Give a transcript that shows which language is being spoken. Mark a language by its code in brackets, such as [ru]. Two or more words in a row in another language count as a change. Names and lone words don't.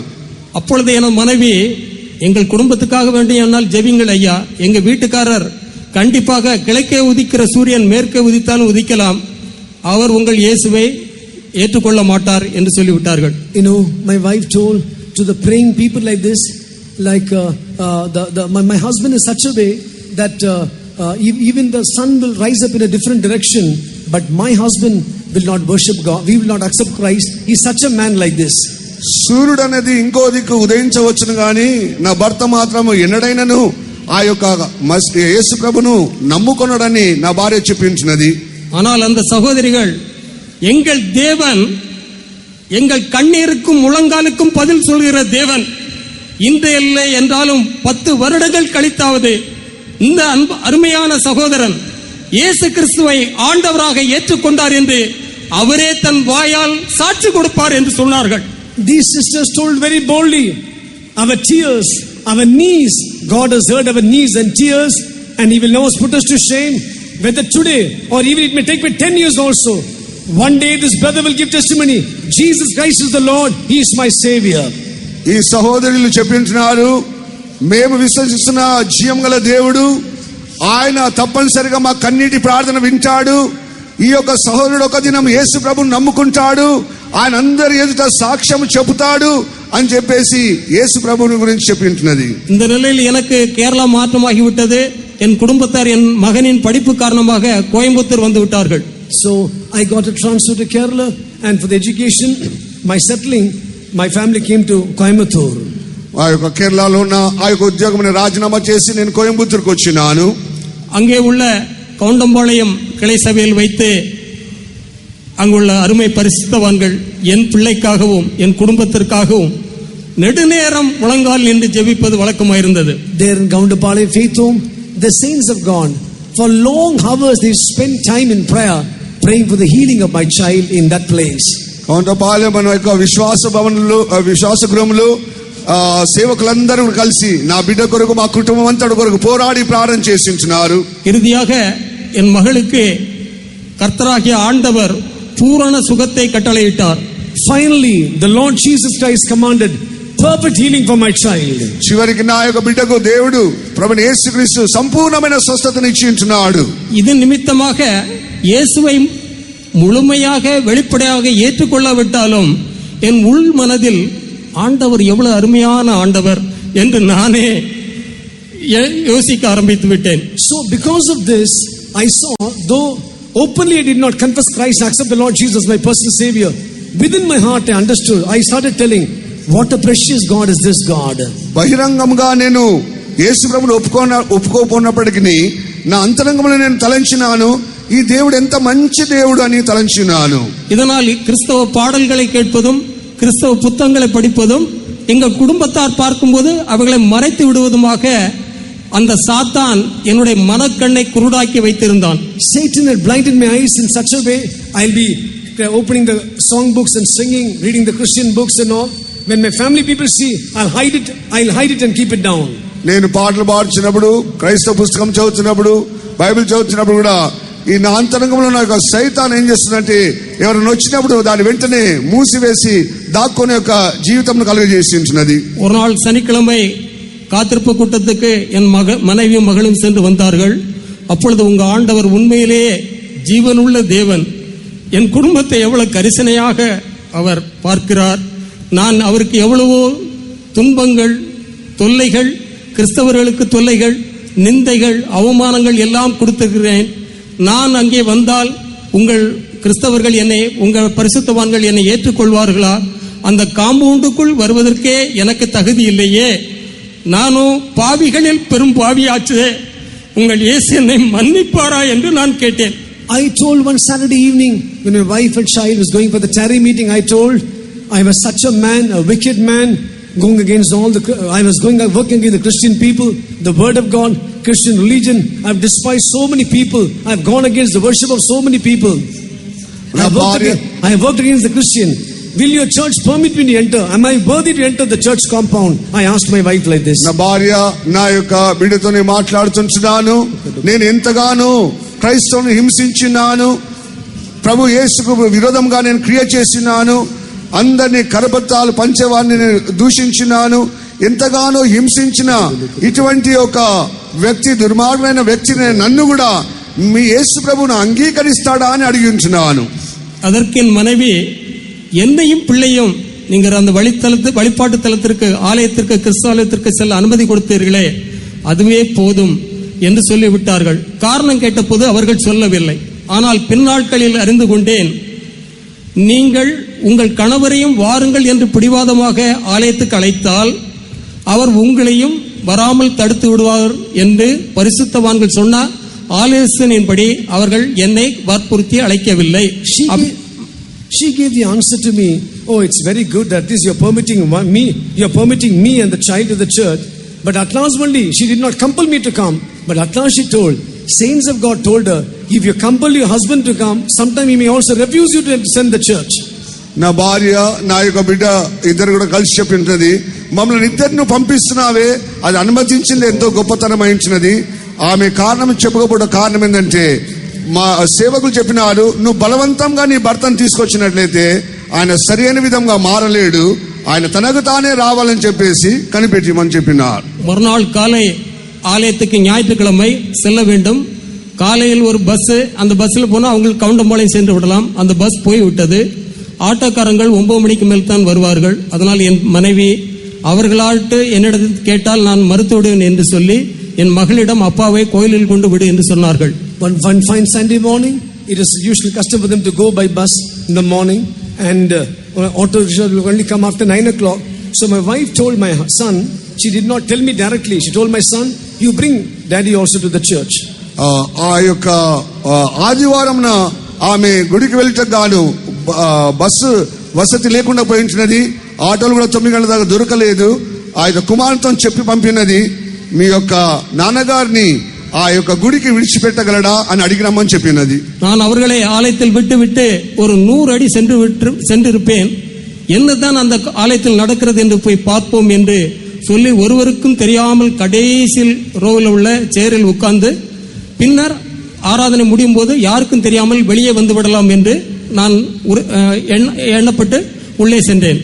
[ta] அப்பொழுது என் மனைவி, எங்கள் குடும்பத்துக்காக வேண்டியானால் ஜெபிங்கள் ஐயா, எங்க வீட்டுக்காரர் கண்டிப்பாக கிழக்கே உதிக்கிற சூரியன் மேற்கே உதித்தாலும் உதிக்கலாம், அவர் உங்கள் இயேசுவை ஏற்றுக்கொள்ள மாட்டார் என்று சொல்லிவிட்டார்கள். [en] You know, my wife told to the praying people like this, like my husband is such a way that even the sun will rise up in a different direction, but my husband will not worship God, we will not accept Christ. He is such a man like this. [te] సూర్యుడు అనేది ఇంకో దిక్కు ఉదయించవచ్చును గాని నా భర్త మాత్రము ఎన్నడైనను ఆ యొక్క యేసు ప్రభును నమ్ముకొనడని నా భార్య చెప్పించినది. [ta] ஆனால் அந்த சகோதரிகள், எங்கள் தேவன் எங்கள் கண்ணீருக்கும் முழங்காலுக்கும் பதில் சொல்கிற தேவன், இந்த இல்லை என்றாலும் 10 வருடங்கள் கழித்தாவது இந்த அருமையான சகோதரன் இயேசு கிறிஸ்துவை ஆண்டவராக ஏற்றுக்கொண்டார் என்று அவரே தன் வாயால் சாட்சி கொடுப்பார் என்று சொன்னார்கள். [en] These sisters told very boldly, our tears, our knees, God has heard our knees and tears, and He will never put us to shame. Whether today or even it may take me 10 years also, one day this brother will give testimony, Jesus Christ is the Lord, He is my Savior. [te] ఈ సహోదరులు చెప్పింటున్నారు, మేము విశ్వసిస్తున్న జీవం గల దేవుడు, ఆయన తప్పనిసరిగా మా కన్నీటి ప్రార్థన వింటాడు. ఈ యొక్క సహోదరుడు ఒక దినం యేసు ప్రభువును నమ్ముకుంటాడు, ఆయన అందరి ఎదుట సాక్ష్యం చెబుతాడు అని చెప్పేసి యేసు ప్రభువుని గురించి చెప్పింటున్నది. [ta] இந்த நிலையில் எனக்கு கேரளா மாற்றமாகிவிட்டது. என் குடும்பத்தார் என் மகனின் படிப்பு காரணமாக கோயம்புத்தூர் வந்து விட்டார்கள். [en] So I got a transfer to Kerala, and for the education, my settling, my family came to Coimbatore. [te] ఆ యొక్క కేరళలో ఉన్న ఆ యొక్క ఉద్యోగంని రాజీనామా చేసి నేను కోయంబత్తూరుకు వచ్చినాను. [ta] அங்கே உள்ள கவுண்டம்பாளையம் கிளை சபையில் வைத்து அங்குள்ள அருமை பரிசுத்தவான்கள் என் பிள்ளைக்காகவும் என் குடும்பத்திற்காகவும் நெடுநேரம் முழங்கால் நின்று ஜெபிப்பது வழக்கமாயிருந்தது. [en] There in Goundapalayam Faith Home, the saints of God, for long hours they spent time in prayer, praying for the healing of my child in that place. [te] కౌంటపాలెం మన యొక్క విశ్వాస భవనంలో విశ్వాస గృహంలో సేవకులందరూ కలిసి నా బిడ్డ కొరకు మా కుటుంబం అంతా కొరకు పోరాడి ప్రార్థన చేసించున్నారు. [ta] இறுதியாக என் மகளுக்கு கர்த்தராகிய ஆண்டவர் பூரண சுகத்தை கட்டளையிட்டார். [en] Finally, the Lord Jesus Christ commanded perfect healing for my child. [te] చివరికి నా యొక్క బిడ్డకు దేవుడు ప్రభువైన యేసుక్రీస్తు సంపూర్ణమైన స్వస్థతను ఇచ్చించున్నాడు. [ta] இது நிமித்தமாக இயேசுவை முழுமையாக வெளிப்படையாக ஏற்றுக்கொள்ளாவிட்டாலும் என் உள் மனதில் ஆண்டவர் எவ்வளவு அருமையான ஆண்டவர் என்று நானே யோசிக்க ஆரம்பித்து விட்டேன். [en] So because of this, I saw, though openly I did not confess Christ, accept the Lord Jesus my personal Savior, within my heart I understood. I started telling, what a precious God is this God. [te] బహిరంగంగా నేను యేసు ప్రభువును ఒప్పుకోపోయినప్పటికీ నా అంతరంగంలో నేను తలంచినాను, ఈ దేవుడు ఎంత మంచి దేవుడు అని తలంచినాను. [ta] இதனால் கிறிஸ்தவ பாடல்களை கேட்பதும் கிறிஸ்தவ புத்தகங்களை படிப்பதும் எங்கள் குடும்பத்தார் பார்க்கும்போது அவைகளை மறைத்து விடுவதுமாக அந்த சாத்தான் என்னுடைய மனக்கண்ணை குருடாக்கி வைத்திருந்தான். [en] Satan had blinded my eyes in such a way, I'll be opening the song books and singing, reading the Christian books and all. When my family people see, I'll hide it and keep it down. [te] నేను పాటలు పాడుతున్నప్పుడు, క్రైస్తవ పుస్తకం చదువుతున్నప్పుడు, బైబిల్ చదువుతున్నప్పుడు కూడా ఈ నా అంతరంగంలో నా యొక్క సైతాన్ ఏం చేస్తుందంటే ఎవరైనా వచ్చినప్పుడు దాని వెంటనే మూసివేసి దాక్కునే యొక్క జీవితం కలుగజేసి ఉంటున్నది. [ta] ஒரு நாள் சனிக்கிழமை காத்திருப்பு கூட்டத்துக்கு என் மனைவியும் மகளும் சென்று வந்தார்கள். அப்பொழுது உங்க ஆண்டவர் உண்மையிலேயே ஜீவனுள்ள தேவன், என் குடும்பத்தை எவ்வளவு கரிசனையாக அவர் பார்க்கிறார், நான் அவருக்கு எவ்வளவோ துன்பங்கள் தொல்லைகள், கிறிஸ்தவர்களுக்கு தொல்லைகள், நிந்தைகள், அவமானங்கள் எல்லாம் கொடுத்திருக்கிறேன். நான் அங்கே வந்தால் உங்கள் கிறிஸ்தவர்கள் என்னை, உங்கள் பரிசுத்தவான்கள் என்னை ஏற்றுக்கொள்வார்களா? அந்த காம்பவுண்டுக்குள் வருவதற்கே எனக்கு தகுதி இல்லையே, நானும் பாவிகளில் பெரும் பாவியாச்சே, உங்கள் இயேசு என்னை மன்னிப்பாரா என்று நான் கேட்டேன். [en] I told one Saturday evening when my wife and child was going for the tarry meeting, I told, I was such a man, a wicked man, going against I was working against the Christian people, the word of God, Christian religion. I've despised so many people. I've gone against the worship of so many people. I have worked against the Christian. Will your church permit me to enter? Am I worthy to enter the church compound? I asked my wife like this. [te] నా భార్య నా యొక్క బిడ్డతోనే మాట్లాడుతున్నాను. నేను ఎంతగానో క్రైస్తవుని హింసించినాను, ప్రభు యేసుకు విరోధంగా నేను క్రియ చేసినాను, అందరినీ కరపత్రాలు పంచేవాడిని నేను దూషించినాను, ఎంతగానో హింసించిన ఇటువంటి ఒక వ్యక్తి, దుర్మార్గమైన వ్యక్తిని నన్ను కూడా మీ యేసు ప్రభువును అంగీకరిస్తాడా అని అడిగించున్నాను. [ta] அதற்கு என் மனைவி, என்னையும் பிள்ளையும் நீங்கள் அந்த வழிபாட்டு தலத்திற்கு, ஆலயத்திற்கு, கிறிஸ்தவத்திற்கு செல்ல அனுமதி கொடுத்தீர்களே, அதுவே போதும் என்று சொல்லிவிட்டார்கள். காரணம் கேட்டபோது அவர்கள் சொல்லவில்லை. ஆனால் பின்னாட்களில் அறிந்து கொண்டேன், நீங்கள் உங்கள் கணவரையும் வாருங்கள் என்று பிடிவாதமாக ஆலயத்துக்கு அழைத்தால் அவர் உங்களையும் வராமல் தடுத்து விடுவார் என்று பரிசுத்தவான்கள் சொன்ன ஆலோசனையின்படி அவர்கள் என்னை வற்புறுத்தி அழைக்கவில்லை. [en] She gave the answer to me. Oh, it's very good that this you're permitting me and the child to the church. But at last only, she did not compel me to come. But at last she told, saints of God told her, if you compel your husband to come, sometime he may also refuse you to send the church. [te] నా భార్య నా యొక్క బిడ్డ ఇద్దరు కూడా కలిసి చెప్పింటది, మమ్మల్ని ఇద్దరిని పంపిస్తున్నావే, అది అనుమతించింది ఎంతో గొప్పతనం అయించినది. ఆమె కారణం చెప్పకపోవడం కారణం ఏంటంటే, మా సేవకులు చెప్పినారు, నువ్వు బలవంతంగా నీ భర్తను తీసుకొచ్చినట్లయితే ఆయన సరైన విధంగా మారలేడు, ఆయన తనకు తానే రావాలని చెప్పేసి కనిపెట్టమని చెప్పినారు. [ta] மறுநாள் காலை ஆலயத்துக்கு ஞாயிற்றுக்கிழமை செல்ல வேண்டும். காலையில் ஒரு பஸ், அந்த பஸ்ஸில் போனால் அவங்களுக்கு கவுண்டம்பாளையம் சென்று விடலாம். அந்த பஸ் போய் விட்டது. ஆட்டோக்காரங்கள் 9 மணிக்கு மேல் தான் வருவார்கள். அதனால் என் மனைவி அவர்களாட்டு என்னிடத்தில் கேட்டால் நான் மறுத்து விடுவேன் என்று சொல்லி என் மகளிடம் அப்பாவை கோயிலில் கொண்டு விடு என்று சொன்னார்கள். [en] One fine Sunday morning, it is usually custom for them to go by bus in the morning, and auto will only come after 9 o'clock. So my wife told my son, she did not tell me directly, she told my son, you bring daddy also to the church. [te] ఆ యొక్క ఆదివారంన ఆమె గుడికి వెళ్ళటకు గాను బస్సు వసతి లేకుండా పోయించినది. ఆటోలు కూడా 9 గంటల దాకా దొరకలేదు. ఆ యొక్క కుమార్తెతో చెప్పి పంపినది, మీ యొక్క నాన్నగారిని ఆ యొక్క గుడికి విడిచిపెట్టగలడా అని అడిగినామని చెప్పినది. [ta] நான் அவர்களை ஆலயத்தில் விட்டு ஒரு 100 அடி சென்றிருப்பேன். என்னதான் அந்த ஆலயத்தில் நடக்கிறது என்று போய் பார்ப்போம் என்று சொல்லி ஒருவருக்கும் தெரியாமல் கடைசியில் ரோவில் உள்ள சேரில் உட்கார்ந்து, பின்னர் ஆராதனை முடியும் போது யாருக்கும் தெரியாமல் வெளியே வந்து விடலாம் என்று நான் எண்ணப்பட்டு உள்ளே சென்றேன்.